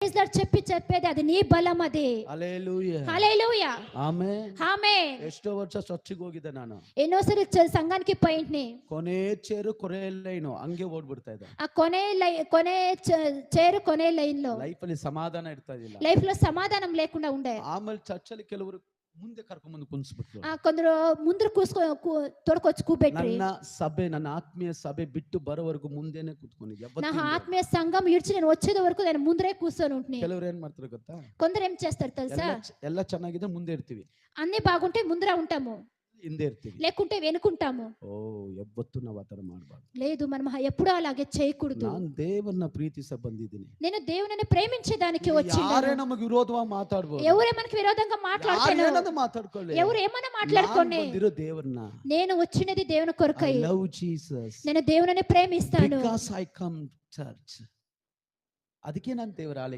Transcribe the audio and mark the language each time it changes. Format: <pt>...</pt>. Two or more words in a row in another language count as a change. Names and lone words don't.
<en>praise Lord</en> <te>చెప్పేది అది నీ బలం అది. హల్లెలూయా హల్లెలూయా</te> <kn>ಆಮೆನ್ ಆಮೆನ್. ಎಷ್ಟೋ ವರ್ಷ ಚರ್ಚಿಗೆ ಹೋಗಿದ್ದೆ ನಾನು.</kn> <te>ఎన్నోసారి సంఘానికి పోయింటిని.</te> <kn>ಕೊನೆ ಚೇರು ಕೊನೆ ಲೈನು ಹಂಗೆ ಓಡ್ಬಿಡ್ತಾ ಇದೆ.</kn> <te>ఆ కొనే చేరు కొనే లైన్ లో</te> <kn>ಲೈಫ್ ಅಲ್ಲಿ ಸಮಾಧಾನ ಇರ್ತಾ ಇದಿಲ್ಲ.</kn> <te>లైఫ్ లో సమాధానం లేకుండా ఉండే.</te> <kn>ಆಮೇಲೆ ಚರ್ಚಲ್ಲಿ ಕೆಲವರು ಮುಂದೆ ಕರ್ಕೊಂಡು ಬಂದು ಕುಣಿಸ್ಬಿಟ್ರು.</kn> <te>కొందరు ముందు తొడకొచ్చి కూబెట్టి</te> <kn>ನನ್ನ ಸಭೆ, ನನ್ನ ಆತ್ಮೀಯ ಸಭೆ ಬಿಟ್ಟು ಬರೋವರೆಗೂ ಮುಂದೆನೆ ಕೂತ್ಕೊಂಡಿದ್ದೆ.</kn> <te>నా ఆత్మీయ సంఘం ఇడిచి నేను వచ్చేది వరకు నేను ముందరే కూర్చొని ఉంటుని.</te> <kn>ಕೆಲವರು ಏನ್ ಮಾಡ್ತಾರೆ ಗೊತ್ತಾ?</kn> <te>కొందరు ఏం చేస్తారు తెలుసా?</te> <kn>ಎಲ್ಲ ಚೆನ್ನಾಗಿದೆ ಮುಂದೆ ಇರ್ತೀವಿ,</kn> <te>అన్ని బాగుంటే ముందర ఉంటాము,</te> <kn>ಹಿಂದೆ ఇర్ತೀವಿ,</kn> <te>లేకుంటే వెనుకుంటాము.</te> <kn>ಓ ಯಾವತ್ತೂ ನಾವು ಆ ತರ ಮಾಡಬಾರ್ದು.</kn> <te>లేదు, మనం ఎప్పుడూ అలాగే చేయకూడదు.</te> <kn>ನಾನು ದೇವರನ್ನ ಪ್ರೀತಿಸ ಬಂದಿದ್ದೀನಿ.</kn> <te>నేను దేవునిని ప్రేమించేదానికి వచ్చింది.</te> <kn>ಯಾರೇ ನಮಗೆ ವಿರೋಧವಾಗಿ ಮಾತಾಡಬಹುದು,</kn> <te>ఎవరే మనకి విరోధంగా మాట్లాడతారు,</te> <kn>ಮಾತಾಡ್ಕೊಳ್ಳಿ,</kn> <te>ఎవరు ఏమన్నా మాట్లాడుకోండి.</te> <kn>ದೇವರನ್ನ</kn> <te>నేను వచ్చినది దేవుని కొరకై.</te> <en>I love Jesus.</en> <te>నేను దేవునిని ప్రేమిస్తాను.</te> <en>Because I come church.</en> <kn>ಅದಕ್ಕೆ ನಾನು ದೇವರ ಆಲಯಕ್ಕೆ</kn>